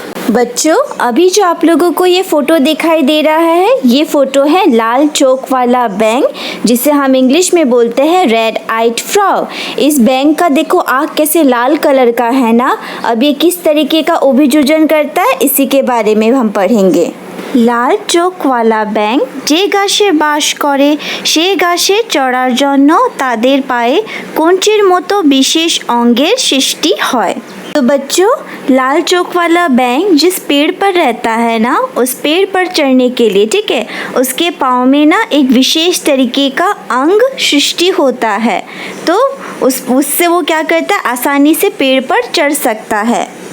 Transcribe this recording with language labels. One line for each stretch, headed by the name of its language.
Hindi: बच्चों, अभी जो आप लोगों को ये फ़ोटो दिखाई दे रहा है, ये फ़ोटो है लाल चोक वाला बैंग, जिसे हम इंग्लिश में बोलते हैं रेड आइड फ्रॉग। इस बैंग का देखो आँख कैसे लाल कलर का है ना। अब ये किस तरीके का अभियोजन करता है, इसी के बारे में हम पढ़ेंगे।
Bangla: लाल चोक वाला बैंग जे गाছে বাস করে সেই গাছে চড়ার জন্য তাদের পায়ে কঞ্চির মতো বিশেষ অঙ্গের সৃষ্টি হয়।
Hindi: तो बच्चों, लाल चोक वाला बैंग जिस पेड़ पर रहता है ना, उस पेड़ पर चढ़ने के लिए, ठीक है, उसके पाँव में ना एक विशेष तरीके का अंग सृष्टि होता है। तो उससे वो क्या करता है, आसानी से पेड़ पर चढ़ सकता है।